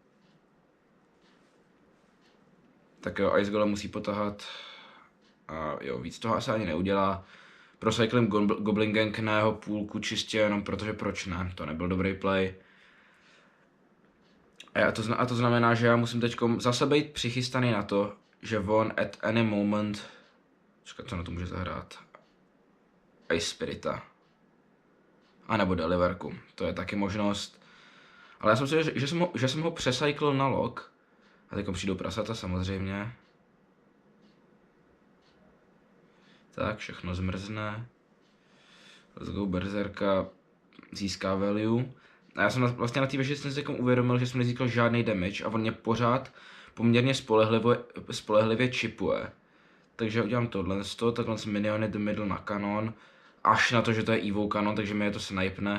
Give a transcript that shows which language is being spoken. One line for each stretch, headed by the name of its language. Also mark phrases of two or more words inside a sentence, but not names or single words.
Czech: Tak jo, Ice Golem musí potahat. A jo, víc toho asi ani neudělá. Procyklím Goblin Gang na jeho půlku čistě jenom protože proč ne, to nebyl dobrý play. A to znamená, že já musím teď zase být přichystaný na to, že on
English: at any moment,
Czech: čekat, co na to může zahrát, Ice Spirita. A nebo Deliverku, to je taky možnost. Ale já jsem si, že jsem ho přecyklil na lock. A teď přijdou prasata samozřejmě. Tak, všechno zmrzne.
English: Let's go,
Czech: Berserka získá value. A já jsem vlastně na té věži jsem si uvědomil, že jsem nezískal žádný damage a on mě pořád poměrně spolehlivě chipuje. Takže udělám takhle miniony do middle na kanon. Až na to, že to je Evo kanon, takže mi je to snipne.